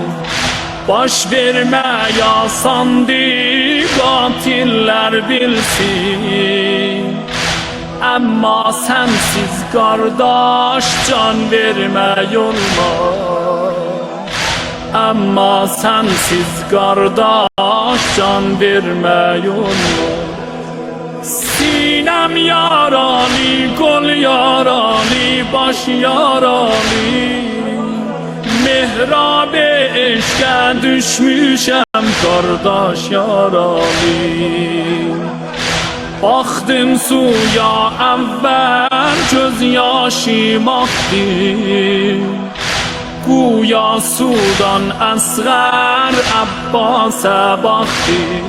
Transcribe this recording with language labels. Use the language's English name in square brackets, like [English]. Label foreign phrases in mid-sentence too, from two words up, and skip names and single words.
[Azerbaijani] Baş vermək asandır, qatillər bilsin, amma sensiz kardeş can vermək olmaz, amma sensiz kardeş can vermək olmaz. Sinem yaralı, kol yaralı, baş yaralı, mihrab-ı eşqə düşmüşəm kardeş yaralı. [Turkish] Baktım suya evvel göz yaşım aktı, güya sudan asgar Abbas'a baktı.